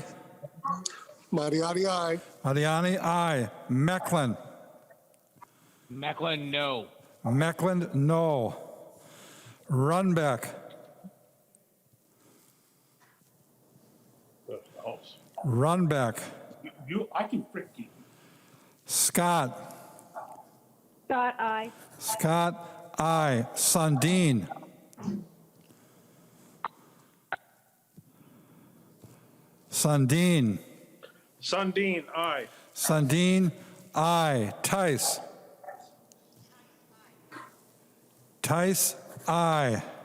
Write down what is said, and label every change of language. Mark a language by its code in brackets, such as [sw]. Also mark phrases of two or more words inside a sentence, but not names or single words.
[en] Mariani, aye. Mariani, aye. Mecklen. Mecklen, no. Mecklen, no. Runbeck. Runbeck. I can frick you. Scott. Scott, aye. Scott, aye. Sundin. Sundin. Sundin, aye. Sundin, aye. Tice. Tice, aye.